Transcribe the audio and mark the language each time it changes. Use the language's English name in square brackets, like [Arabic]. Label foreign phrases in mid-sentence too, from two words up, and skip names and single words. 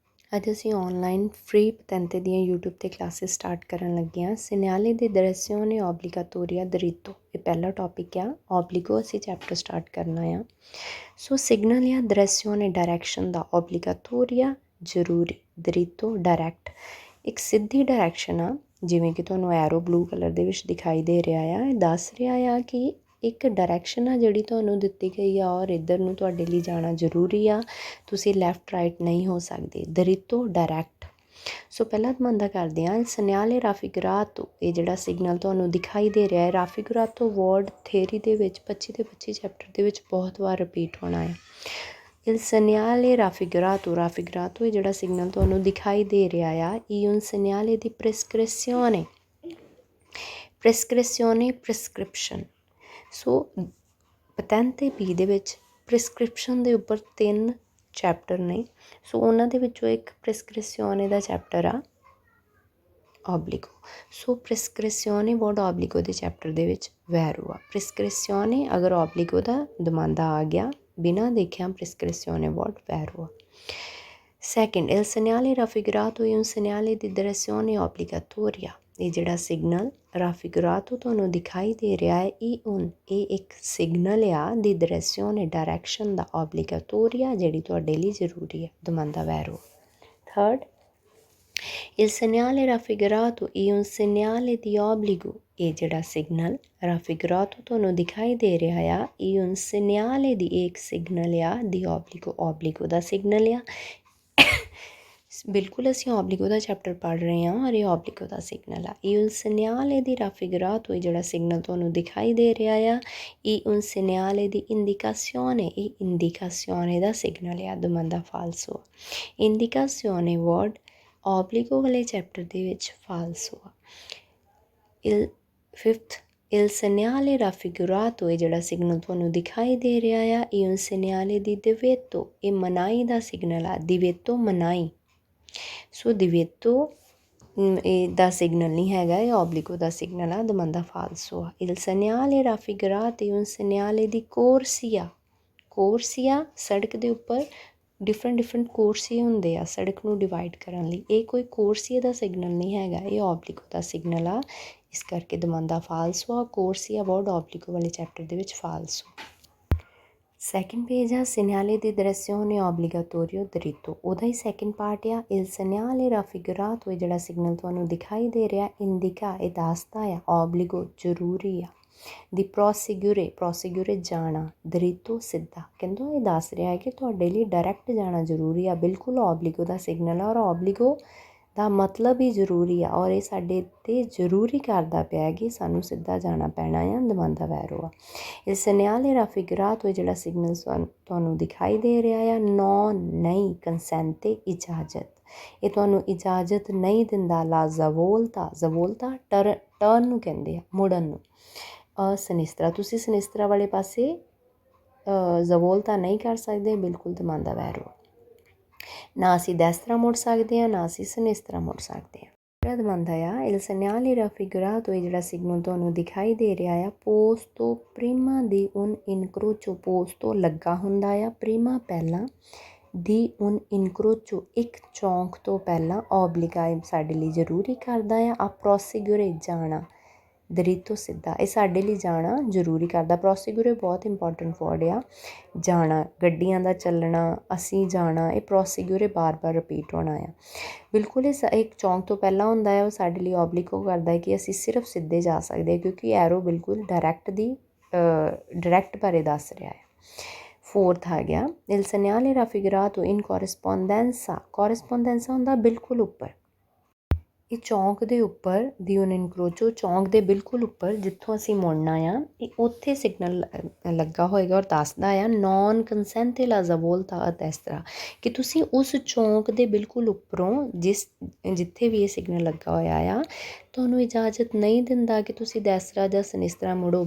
[Punjabi] ਅੱਜ ਅਸੀਂ [English] online free [Punjabi] ਪਤੰਤੇ ਦੀਆਂ YouTube 'ਤੇ [English] classes start [Punjabi] ਕਰਨ ਲੱਗੇ ਹਾਂ। [Italian] segnale di direzione obbligatoria diritto, [Punjabi] ਇਹ ਪਹਿਲਾ ਟੌਪਿਕ ਆ। ਓਬਲੀਗੋ ਅਸੀਂ [English] chapter start [Punjabi] ਕਰਨਾ ਆ। [English] so signal [Punjabi] ਜਾਂ direzione ਡਾਇਰੈਕਸ਼ਨ ਦਾ obbligatoria ਜ਼ਰੂਰੀ, diritto ਡਾਇਰੈਕਟ, ਇੱਕ ਸਿੱਧੀ ਡਾਇਰੈਕਸ਼ਨ ਆ, ਜਿਵੇਂ ਕਿ ਤੁਹਾਨੂੰ [English] arrow blue colour [Punjabi] ਦੇ ਵਿੱਚ ਦਿਖਾਈ ਦੇ ਰਿਹਾ ਆ। ਇਹ ਦੱਸ ਰਿਹਾ ਆ ਕਿ ਇੱਕ ਡਾਇਰੈਕਸ਼ਨ ਆ ਜਿਹੜੀ ਤੁਹਾਨੂੰ ਦਿੱਤੀ ਗਈ ਆ ਔਰ ਇੱਧਰ ਨੂੰ ਤੁਹਾਡੇ ਲਈ ਜਾਣਾ ਜ਼ਰੂਰੀ ਆ, ਤੁਸੀਂ [English] left right [Punjabi] ਨਹੀਂ ਹੋ ਸਕਦੇ। ਦਰਿਤੋ ਡਾਇਰੈਕਟ। ਸੋ ਪਹਿਲਾਂ ਦਮਾਂਦਾ ਕਰਦੇ ਹਾਂ [Italian] segnale raffigurato, [Punjabi] ਇਹ ਜਿਹੜਾ ਸਿਗਨਲ ਤੁਹਾਨੂੰ ਦਿਖਾਈ ਦੇ ਰਿਹਾ ਹੈ, ਰਾਫੀਗਰਾਤੋ [English] word theory [Punjabi] ਦੇ ਵਿੱਚ 25 ਦੇ 25 ਚੈਪਟਰ ਦੇ ਵਿੱਚ ਬਹੁਤ ਵਾਰ ਰਿਪੀਟ ਹੋਣਾ ਹੈ। [Italian] il segnale raffigurato, raffigurato [Punjabi] ਇਹ ਜਿਹੜਾ ਸਿਗਨਲ ਤੁਹਾਨੂੰ ਦਿਖਾਈ ਦੇ ਰਿਹਾ ਆ, ਇਹ [Italian] un segnale di prescrizione, prescrizione prescription। [Punjabi] ਸੋ ਪਤੰਤੇ ਬੀ ਦੇ ਵਿੱਚ ਪ੍ਰਿਸਕ੍ਰਿਪਸ਼ਨ ਦੇ ਉੱਪਰ 3 ਚੈਪਟਰ ਨੇ। ਸੋ ਉਹਨਾਂ ਦੇ ਵਿੱਚੋਂ ਇੱਕ ਪ੍ਰਿਸਕ੍ਰਿਪਸ਼ਨੇ ਦਾ ਚੈਪਟਰ ਆ ਓਬਲੀਗੋ। ਸੋ ਪ੍ਰਿਸਕ੍ਰਿਪਸ਼ਨੇ ਵਰਡ ਓਬਲੀਗੋ ਦੇ ਚੈਪਟਰ ਦੇ ਵਿੱਚ ਵੈਰੂ ਆ। ਪ੍ਰਿਸਕ੍ਰਿਪਸ਼ਨੇ ਅਗਰ ਓਬਲੀਗੋ ਦਾ ਦਮਾਂਦਾ ਆ ਗਿਆ ਬਿਨਾਂ ਦੇਖਿਆ, ਪ੍ਰਿਸਕ੍ਰਿਪਸ਼ਨੇ ਵਰਡ ਵੈਰੂ ਆ। ਸੈਕਿੰਡ, [Italian] il segnale raffigurato è un segnale di direzione obbligatoria, [Punjabi] ਇਹ ਜਿਹੜਾ ਸਿਗਨਲ ਰਾਫੀਗਰਾਤੋ ਤੁਹਾਨੂੰ ਦਿਖਾਈ ਦੇ ਰਿਹਾ ਹੈ, ਇਹ ਇੱਕ ਸਿਗਨਲ ਆ [Italian] di direzione [Punjabi] ਡਾਇਰੈਕਸ਼ਨ ਦਾ obbligatoria, ਜਿਹੜੀ ਤੁਹਾਡੇ ਲਈ ਜ਼ਰੂਰੀ ਹੈ। [Italian] domanda vero. [Punjabi] ਥਰਡ, [Italian] il segnale raffigurato è un segnale di obbligo, [Punjabi] ਇਹ ਜਿਹੜਾ ਸਿਗਨਲ ਰਾਫੀਗਰਾਤੋ ਤੁਹਾਨੂੰ ਦਿਖਾਈ ਦੇ ਰਿਹਾ ਆ, ਇਹ [Italian] un segnale di [Punjabi] ਇੱਕ ਸਿਗਨਲ ਆ [Italian] di obbligo, obbligo [Punjabi] ਦਾ ਸਿਗਨਲ ਆ। ਬਿਲਕੁਲ ਅਸੀਂ ਓਬਲੀਗੋ ਦਾ ਚੈਪਟਰ ਪੜ੍ਹ ਰਹੇ ਹਾਂ ਔਰ ਇਹ ਓਬਲੀਗੋ ਦਾ ਸਿਗਨਲ ਆ। [Italian] ਇਹ un segnale di raffigurato, [Punjabi] ਇਹ ਜਿਹੜਾ ਸਿਗਨਲ ਤੁਹਾਨੂੰ ਦਿਖਾਈ ਦੇ ਰਿਹਾ ਆ, ਇਹ [Italian] un segnale di indicazione, [Punjabi] ਇਹ ਇੰਡੀਕਾਸਿਓਨੇ ਦਾ ਸਿਗਨਲ ਆ। [Italian] domanda falso. [Punjabi] ਇੰਡੀਕਾਸਿਓਨੇ ਵਰਡ ਓਬਲੀਗੋ ਵਾਲੇ ਚੈਪਟਰ ਦੇ ਵਿੱਚ ਫਾਲਸੋ ਆ। ਫਿਫਥ, [Italian] il segnale raffigurato, [Punjabi] ਇਹ ਜਿਹੜਾ ਸਿਗਨਲ ਤੁਹਾਨੂੰ ਦਿਖਾਈ ਦੇ ਰਿਹਾ ਆ, ਇਹ [Italian] un segnale di divetto, [Punjabi] ਇਹ ਮਨਾਹੀ ਦਾ ਸਿਗਨਲ ਆ। divetto ਮਨਾਹੀ। ਸੋ ਦਿਵੇਤੋ ਇਹ ਦਾ ਸਿਗਨਲ ਨਹੀਂ ਹੈਗਾ, ਇਹ ਓਬਲੀਗੋ ਦਾ ਸਿਗਨਲ ਆ। [Italian] domanda falso [Punjabi] ਆ। [Italian] il segnale raffigurato è un segnale di corsia, corsia [Punjabi] ਸੜਕ ਦੇ ਉੱਪਰ ਡਿਫਰੈਂਟ ਕੋਰਸੀਏ ਹੁੰਦੇ ਆ ਸੜਕ ਨੂੰ ਡਿਵਾਈਡ ਕਰਨ ਲਈ, ਇਹ ਕੋਈ ਕੋਰਸੀਏ ਦਾ ਸਿਗਨਲ ਨਹੀਂ ਹੈਗਾ, ਇਹ ਓਬਲੀਗੋ ਦਾ ਸਿਗਨਲ ਆ। ਇਸ ਕਰਕੇ [Italian] domanda falso [Punjabi] ਆ। ਕੋਰਸੀਆ ਵਰਡ ਓਬਲੀਗੋ ਵਾਲੇ ਚੈਪਟਰ ਦੇ ਵਿੱਚ ਫਾਲਸੋ। [English] second page [Italian] ਆ segnale di direzione obbligatorio diritto, [Punjabi] ਉਹਦਾ ਹੀ [English] second part [Punjabi] ਆ। [Italian] il segnale raffigurato, [Punjabi] ਇਹ ਜਿਹੜਾ ਸਿਗਨਲ ਤੁਹਾਨੂੰ ਦਿਖਾਈ ਦੇ ਰਿਹਾ, ਇੰਡੀਕਾ ਇਹ ਦੱਸਦਾ ਆ, ਓਬਲੀਗੋ ਜ਼ਰੂਰੀ ਆ, [Italian] di proseguire, proseguire [Punjabi] ਜਾਣਾ, diritto ਸਿੱਧਾ, ਕਹਿੰਦਾ ਇਹ ਦੱਸ ਰਿਹਾ ਹੈ ਕਿ ਤੁਹਾਡੇ ਲਈ ਡਾਇਰੈਕਟ ਜਾਣਾ ਜ਼ਰੂਰੀ ਆ। ਬਿਲਕੁਲ ਓਬਲੀਗੋ ਦਾ ਸਿਗਨਲ ਆ ਔਰ ਓਬਲੀਗੋ ਦਾ ਮਤਲਬ ਹੀ ਜ਼ਰੂਰੀ ਆ ਔਰ ਇਹ ਸਾਡੇ 'ਤੇ ਜ਼ਰੂਰੀ ਕਰਦਾ ਪਿਆ ਕਿ ਸਾਨੂੰ ਸਿੱਧਾ ਜਾਣਾ ਪੈਣਾ ਆ। [Italian] domanda vero ਆ। il segnale raffigurato, [Punjabi] ਇਹ ਜਿਹੜਾ ਸਿਗਨਲ ਤੁਹਾਨੂੰ ਦਿਖਾਈ ਦੇ ਰਿਹਾ ਆ, ਨਹੀਂ ਕੰਸੈਂਟੇ ਇਜਾਜ਼ਤ, ਇਹ ਤੁਹਾਨੂੰ ਇਜਾਜ਼ਤ ਨਹੀਂ ਦਿੰਦਾ। [Italian] la svolta, svolta [Punjabi] ਟਰਨ ਨੂੰ ਕਹਿੰਦੇ ਆ, ਮੁੜਨ ਨੂੰ। ਸਨਿਸਤਰਾ, ਤੁਸੀਂ ਸਨਿਸਤਰਾ ਵਾਲੇ ਪਾਸੇ ਜ਼ਵੋਲਤਾ ਨਹੀਂ ਕਰ ਸਕਦੇ। ਬਿਲਕੁਲ [Italian] domanda vero. [Punjabi] ਨਾ ਅਸੀਂ ਦੈਸਤਰਾ ਮੁੜ ਸਕਦੇ ਹਾਂ, ਨਾ ਅਸੀਂ ਸਨਿਸਤਰਾ ਮੁੜ ਸਕਦੇ ਹਾਂ। ਜਿਹੜਾ ਦਮਾਂਦਾ ਆ [Italian] il segnale raffigurato, [Punjabi] ਇਹ ਜਿਹੜਾ ਸਿਗਨਲ ਤੁਹਾਨੂੰ ਦਿਖਾਈ ਦੇ ਰਿਹਾ ਆ, [Italian] posto prima di un incrocio, [Punjabi] ਪੋਸਟੋ ਲੱਗਾ ਹੁੰਦਾ ਆ, ਪ੍ਰੀਮਾ ਪਹਿਲਾਂ, [Italian] di un incrocio [Punjabi] ਇੱਕ ਚੌਂਕ ਤੋਂ ਪਹਿਲਾਂ, ਓਬਲੀਗਾ ਸਾਡੇ ਲਈ ਜ਼ਰੂਰੀ ਕਰਦਾ ਆ। [Italian] a proseguire [Punjabi] ਜਾਣਾ, ਦਰਿਤੋ ਸਿੱਧਾ, ਇਹ ਸਾਡੇ ਲਈ ਜਾਣਾ ਜ਼ਰੂਰੀ ਕਰਦਾ। ਪ੍ਰੋਸੀਗਿਊਰੇ ਬਹੁਤ [English] important word [Punjabi] ਆ। ਜਾਣਾ, ਗੱਡੀਆਂ ਦਾ ਚੱਲਣਾ, ਅਸੀਂ ਜਾਣਾ, ਇਹ ਪ੍ਰੋਸੀਗਿਊਰੇ ਬਾਰ ਰਿਪੀਟ ਹੋਣਾ ਆ। ਬਿਲਕੁਲ ਇਹ ਇੱਕ ਚੌਂਕ ਤੋਂ ਪਹਿਲਾਂ ਹੁੰਦਾ ਹੈ, ਉਹ ਸਾਡੇ ਲਈ ਓਬਲੀਗੋ ਕਰਦਾ ਹੈ ਕਿ ਅਸੀਂ ਸਿਰਫ ਸਿੱਧੇ ਜਾ ਸਕਦੇ ਹਾਂ, ਕਿਉਂਕਿ ਐਰੋ ਬਿਲਕੁਲ ਡਾਇਰੈਕਟ ਬਾਰੇ ਦੱਸ ਰਿਹਾ ਹੈ। ਫੋਰਥ ਆ ਗਿਆ [Italian] il segnale raffigurato in corrispondenza, corrispondenza [Punjabi] ਹੁੰਦਾ ਬਿਲਕੁਲ ਉੱਪਰ, ਇਹ ਚੌਂਕ ਦੇ ਉੱਪਰ [Italian] di un incrocio, [Punjabi] ਚੌਂਕ ਦੇ ਬਿਲਕੁਲ ਉੱਪਰ ਜਿੱਥੋਂ ਅਸੀਂ ਮੁੜਨਾ ਆ, ਇਹ ਉੱਥੇ ਸਿਗਨਲ ਲੱਗਾ ਹੋਏਗਾ ਔਰ ਦੱਸਦਾ ਆ [Italian] non consente la svolta a destra, [Punjabi] ਕਿ ਤੁਸੀਂ ਉਸ ਚੌਂਕ ਦੇ ਬਿਲਕੁਲ ਉੱਪਰੋਂ ਜਿੱਥੇ ਵੀ ਇਹ ਸਿਗਨਲ ਲੱਗਾ ਹੋਇਆ ਆ, ਤੁਹਾਨੂੰ ਇਜਾਜ਼ਤ ਨਹੀਂ ਦਿੰਦਾ ਕਿ ਤੁਸੀਂ ਦੈਸਤਰਾ ਜਾਂ ਸਨਿਸਤਰਾ ਮੁੜੋ।